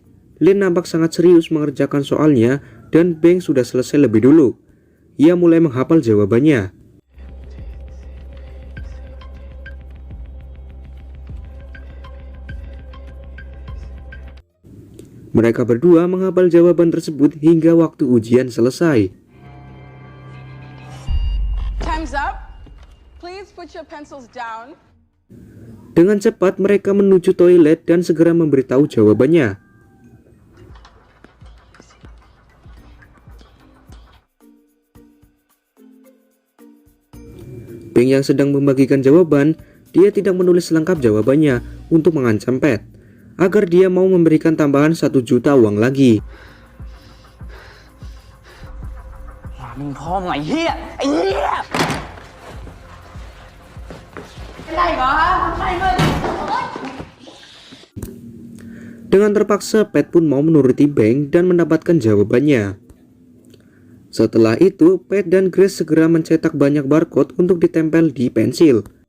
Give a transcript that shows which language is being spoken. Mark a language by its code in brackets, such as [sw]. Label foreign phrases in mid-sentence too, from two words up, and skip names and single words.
[id] Lin nampak sangat serius mengerjakan soalnya dan Beng sudah selesai lebih dulu. Ia mulai menghafal jawabannya. Mereka berdua menghafal jawaban tersebut hingga waktu ujian selesai. [en] Time's up. Please put your pencils down. [id] Dengan cepat mereka menuju toilet dan segera memberitahu jawabannya. Beng yang sedang membagikan jawaban, dia tidak menulis lengkap jawabannya untuk mengancam Pat agar dia mau memberikan tambahan 1 juta uang lagi. [th] มึงพ่อมึงไอ้เหี้ยไอ้เหี้ย [id] Dengan terpaksa, Pat pun mau menuruti Beng dan mendapatkan jawabannya. Setelah itu, Pat dan Grace segera mencetak banyak barcode untuk ditempel di pensil.